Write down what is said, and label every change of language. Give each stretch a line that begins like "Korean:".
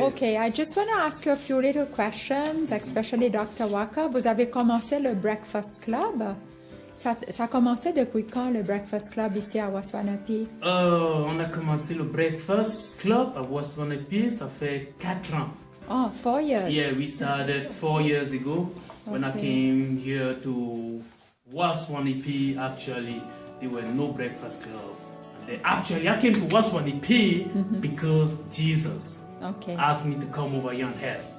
English: Okay, I just want to ask you a few little questions, especially Dr. Walker.
French: Vous avez commencé le Breakfast Club. Ça a commencé depuis quand, le Breakfast Club, ici à Waswanipi? On a commencé le Breakfast Club à Waswanipi, ça fait 4 ans.
English: Oh, 4 years. Yeah, we started 4 years ago when I came here to Waswanipi. Actually, there were no Breakfast Club. And then actually, I came to Waswanipi because Jesus asked me to come over here and help.